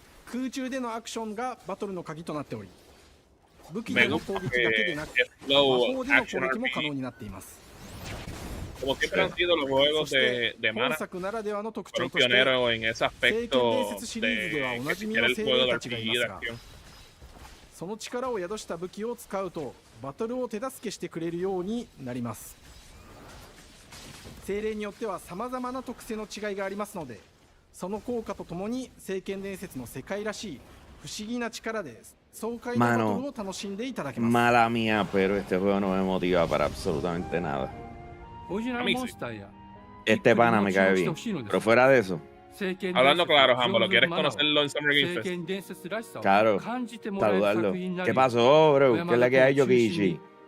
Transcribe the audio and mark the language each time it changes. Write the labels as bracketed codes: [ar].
[ja] 空中でのアクションがバトルの鍵となっており、武器での攻撃だけでなく、魔法での攻撃も可能になっています。 [es] Como siempre han sido los juegos de Mana, fueron pioneros en ese aspecto de el juego de RPG de acción. [ja] その力を宿した武器を使うとバトルを手助けしてくれるようになります。精霊によっては様々な特性の違いがありますので、その効果とともに聖剣伝説の世界らしい不思議な力で爽快なバトルを楽しんでいただけます。 [es] Mala mía, pero este juego no me motiva para absolutamente nada. Este pana me cae bien, pero fuera de eso. Hablando claro, Jambo, ¿lo quieres conocerlo en Summer Game Fest? Claro, saludarlo. ¿Qué pasó, bro? ¿Qué es la que hay, Yokichi?